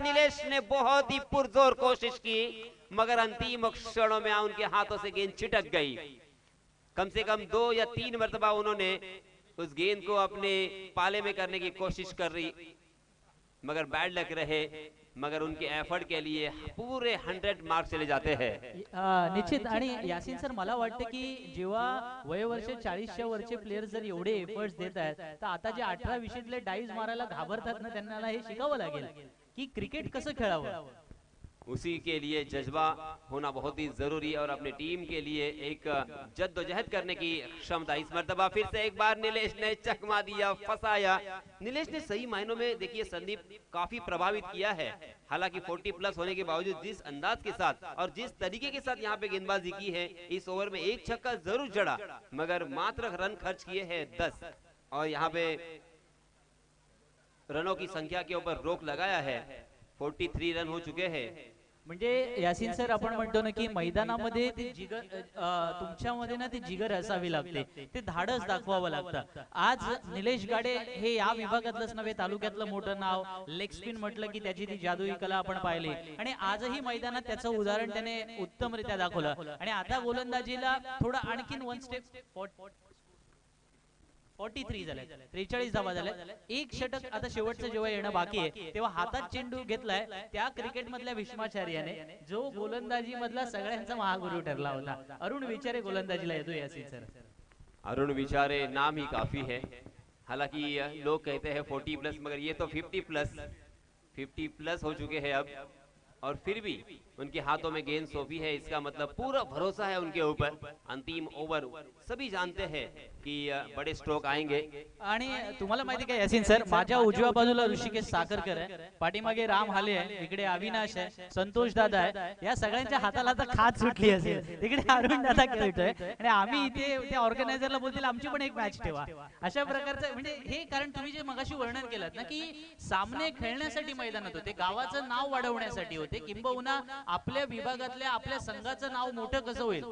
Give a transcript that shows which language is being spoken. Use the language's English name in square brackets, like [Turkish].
[Hindi] नीलेश ने बहुत ही पुरजोर कोशिश की मगर अंतिम क्षणों में उनके हाथों से गेंद छिटक गई। कम से कम 2 या 3 मर्तबा उन्होंने उस गेंद को अपने पाले में करने की कोशिश कर रही मगर बैड लक रहे, मगर उनके एफर्ट के लिए पूरे 100 मार्क चले जाते हैं। निश्चित। [Marathi] आणि यासिन सर मला वाटतं की जेव्हा वयोवर्ष 40च्या वरचे प्लेयर जर एवढे एफर्ट्स देत आहेत तर आता जे 18-20तले डाईज मारायला घाबरतात ना त्यांना हे शिकावं लागेल की क्रिकेट कसं खेळावं। [Hindi] उसी के लिए जज्बा होना बहुत ही जरूरी और अपने टीम के लिए एक जद्दोजहद करने की क्षमता। इस मर्तबा फिर से एक बार नीलेश ने चकमा दिया, फंसाया। नीलेश ने सही मायनों में देखिए संदीप काफी प्रभावित किया है। हालांकि 40+ होने के बावजूद जिस अंदाज के साथ और जिस तरीके के साथ यहाँ पे गेंदबाजी की है, इस ओवर में एक छक्का जरूर जड़ा मगर मात्र रन खर्च किए हैं 10 और यहाँ पे रनों की संख्या के ऊपर रोक लगाया है। 43 रन हो चुके हैं। [Marathi] म्हणजे यासिन सर आपण म्हणतो ना की मैदानामध्ये ती जिगर तुमच्यामध्ये ना ती जिगर असावी लागते, ते धाडस दाखवावं लागतं। आज निलेश गाडे हे या विभागातलंच नव्हे तालुक्यातलं मोठं नाव, लेग स्पिन म्हटलं की त्याची ती जादुई कला आपण पाहिली आणि आजही मैदानात त्याचं उदाहरण त्याने उत्तमरित्या दाखवलं। आणि आता गोलंदाजीला थोडं आणखीन 1 स्टेप 43 झाले, 43 धावा झाल्या। एक षटक आता शेवटचं जेव्हा येणं बाकी आहे तेव्हा हातात चेंडू घेतलाय त्या क्रिकेट मधल्या भीष्माचार्याने जो गोलंदाजी मधला सगळ्यांचा महागुरु ठरला होता। अरुण विचारे गोलंदाजीला येतो यासिन सर। [Hindi] अरुण विचारे नाम ही काफी है। हालांकि लोग कहते हैं 40+ मगर ये तो 50+ हो चुके हैं अब और फिर भी उनके हाथों में गेंद सौंपी है, इसका मतलब पूरा भरोसा है उनके ऊपर। अंतिम ओवर सभी जानते हैं कि बड़े स्ट्रोक आएंगे। [Marathi] आणि तुम्हाला माहिती काय यासिन सर, माझ्या उजव्या बाजूला ऋषिकेश साखरकर आहे, पाठीमागे राम हाले आहे, इकडे अविनाश आहे, संतोष दादा आहे। या सगळ्यांच्या हाताला आता खात सुटली असेल, तिकडे अरुण दादा खेळतोय आणि आम्ही इथे त्या ऑर्गनायझरला बोलतील आमची पण एक मॅच ठेवा। अशा प्रकारचं म्हणजे हे कारण तुम्ही जे मगाशी वर्णन केलं ना की सामने खेळण्यासाठी मैदानात होते, गावाचं नाव वाढवण्यासाठी होते, किंबहुना आपल्या विभागातल्या आपल्या संघाचं नाव मोठं कसं होईल।